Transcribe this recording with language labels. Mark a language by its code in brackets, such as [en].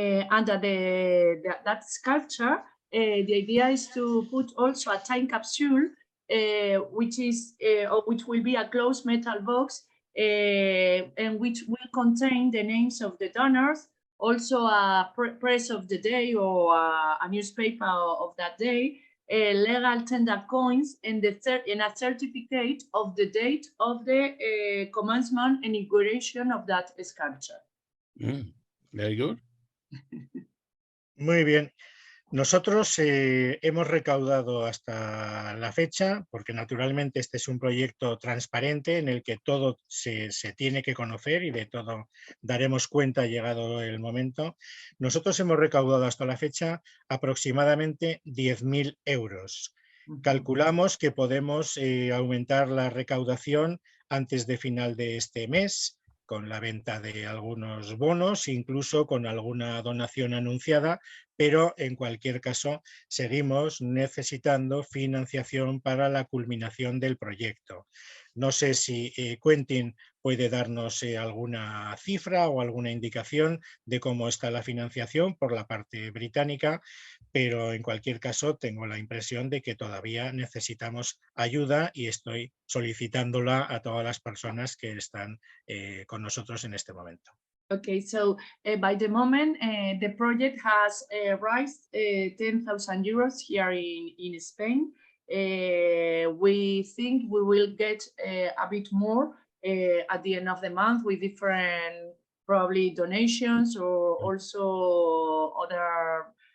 [en] Under that sculpture, the idea is to put also a time capsule, which will be a closed metal box, and which will contain the names of the donors, also a press of the day or a newspaper of that day, legal tender coins, and a certificate of the date of the commencement and inauguration of that sculpture. Very good. [es] Muy bien. Nosotros hemos recaudado hasta la fecha, porque naturalmente este es un proyecto transparente en el que todo se tiene que conocer y de todo daremos cuenta llegado el momento. Nosotros hemos recaudado hasta la fecha aproximadamente 10.000 euros. Calculamos que podemos aumentar la recaudación antes de final de este mes, con la venta de algunos bonos, incluso con alguna donación anunciada, pero en cualquier caso seguimos necesitando financiación para la culminación del proyecto. No sé si Quentin puede darnos alguna cifra o alguna indicación de cómo está la financiación por la parte británica, pero en cualquier caso tengo la impresión de que todavía necesitamos ayuda y estoy solicitándola a todas las personas que están con nosotros en este momento. [en] Okay, so by the moment, the project has raised 10,000 euros here in Spain, We think we will get a bit more at the end of the month with different probably donations or also other.